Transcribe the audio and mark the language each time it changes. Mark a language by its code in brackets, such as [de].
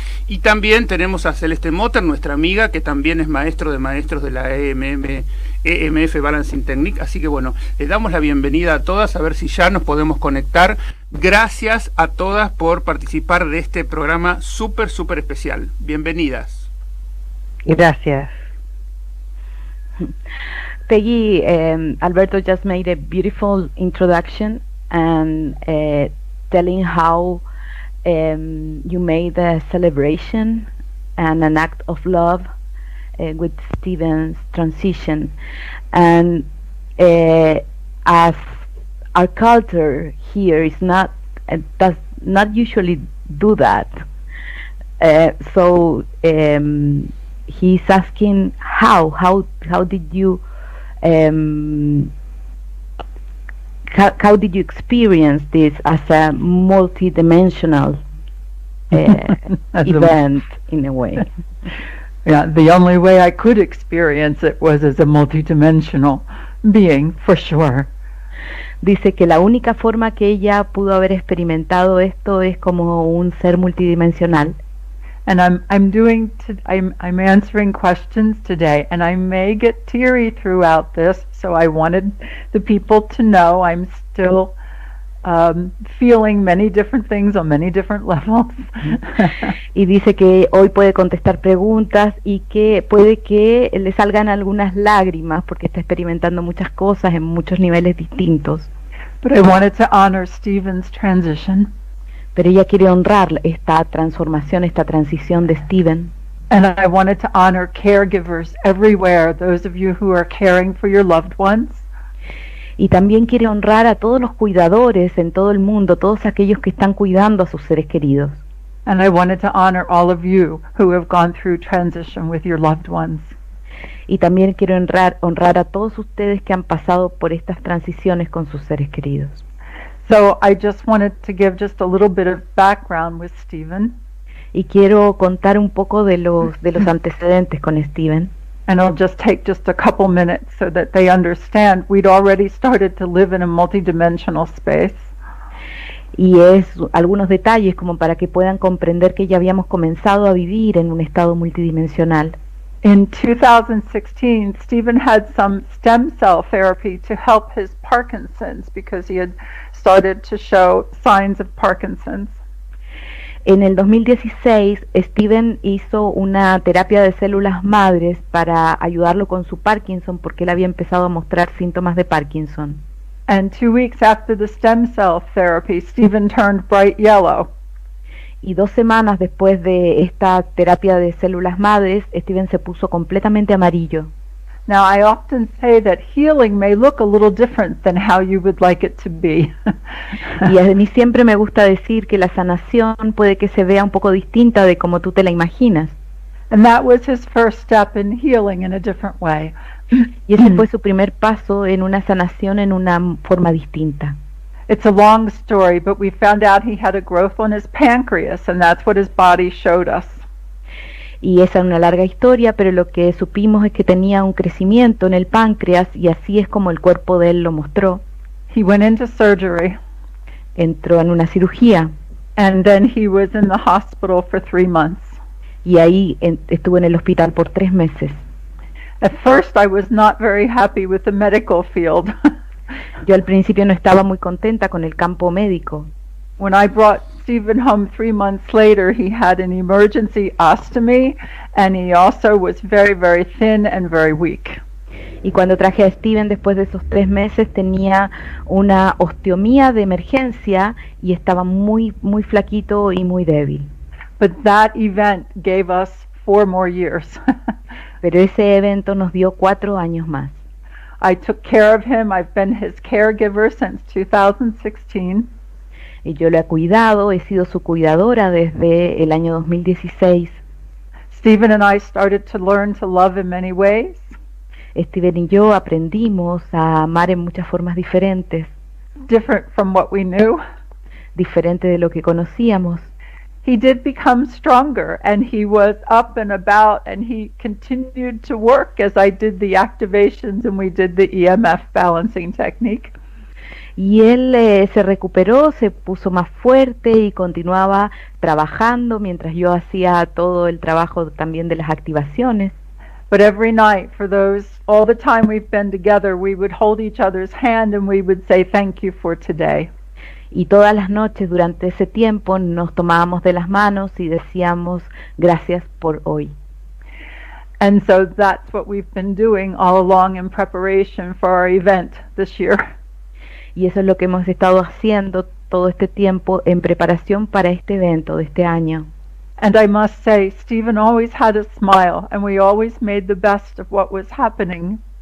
[es] Y también tenemos a Celeste Motter, nuestra amiga, que también es maestro de maestros de la EMF Balancing Technique. Así que bueno, les damos la bienvenida a todas, a ver si ya nos podemos conectar. Gracias a todas por participar de este programa súper especial. Bienvenidas. Gracias. [en] Peggy, Alberto just made a beautiful introduction and telling how you made a celebration and an act of love with Stephen's transition, and as our culture here is not does not usually do that, so he's asking how did you how did you experience this as a multidimensional event in a way? Yeah, the only way I could experience it was as a multidimensional being, for sure. [es] Dice que la única forma que ella pudo haber experimentado esto es como un ser multidimensional. [en] And I'm answering questions today, and I may get teary throughout this, so I wanted the people to know I'm still feeling many different things on many different levels. [es] Y dice que hoy puede contestar preguntas y que puede que le salgan algunas lágrimas porque está experimentando muchas cosas en muchos niveles distintos. [en] But I wanted to honor Stephen's transition. [es] Pero ella quiere honrar esta transformación, esta transición de Stephen. [en] And I wanted to honor caregivers everywhere, those of you who are caring for your loved ones. [es] Y también quiere honrar a todos los cuidadores en todo el mundo, todos aquellos que están cuidando a sus seres queridos. [en] And I wanted to honor all of you who have gone through transition with your loved ones. [es] Y también quiero honrar a todos ustedes que han pasado por estas transiciones con sus seres queridos. [en] So I just wanted to give just a little bit of background with Stephen. [es] Y quiero contar un poco de los antecedentes con Stephen. [en] And it'll just take just a couple minutes so that they understand we'd already started to live in a multidimensional space. [es] Y es algunos detalles como para que puedan comprender que ya habíamos comenzado a vivir en un estado multidimensional. [en] In 2016, Stephen had some stem cell therapy to help his Parkinson's because he had started to show signs of Parkinson's. [es] En el 2016, Steven hizo una terapia de células madres para ayudarlo con su Parkinson porque él había empezado a mostrar síntomas de Parkinson. [en] And 2 weeks after the stem cell therapy, Stephen turned bright yellow. [es] Y 2 semanas después de esta terapia de células madres, Steven se puso completamente amarillo. [en] Now, I often say that healing may look a little different than how you would like it to be. [es] Y a mí siempre me gusta decir que la sanación puede que se vea un poco distinta de como tú te la imaginas. [en] And that was his first step in healing in a different way. [es] Y ese fue su primer paso en una sanación en una forma distinta. [en] It's a long story, but we found out he had a growth on his pancreas, and that's what his body showed us. [es] Y esa es una larga historia, pero lo que supimos es que tenía un crecimiento en el páncreas y así es como el cuerpo de él lo mostró. [en] He went into surgery. [es] Entró en una cirugía. [en] And then he was in the hospital for 3 months. [es] Y ahí estuvo en el hospital por 3 meses. [en] At first I was not very happy with the medical field. [es] Yo al principio no estaba muy contenta con el campo médico. [en] When I brought Stephen home 3 months later, he had an emergency ostomy, and he also was very, very thin and very weak. [es] Y cuando traje a Steven después de esos 3 meses tenía una osteomía de emergencia y estaba muy, muy flaquito y muy débil. [en] But that event gave us 4 more years. [es] Pero ese evento nos dio 4 años más. [en] I took care of him. I've been his caregiver since 2016. [es] Y yo lo he cuidado, he sido su cuidadora desde el año 2016. [en] Stephen and I started to learn to love in many ways. [es] Steven y yo aprendimos a amar en muchas formas diferentes. [en] Different from what we knew. [es] Diferente de lo que conocíamos. [en] He did become stronger, and he was up and about, and he continued to work as I did the activations and we did the EMF balancing technique. [es] Y él se recuperó, se puso más fuerte y continuaba trabajando mientras yo hacía todo el trabajo también de las activaciones. [en] But every night, for all the time we've been together, we would hold each other's hand and we would say thank you for today. [es] Y todas las noches durante ese tiempo nos tomábamos de las manos y decíamos gracias por hoy. [en] And so that's what we've been doing all along in preparation for our event this year. [es] Y eso es lo que hemos estado haciendo todo este tiempo en preparación para este evento de este año. [en] And I must say, Stephen always had a smile, and we always made the best of what was happening.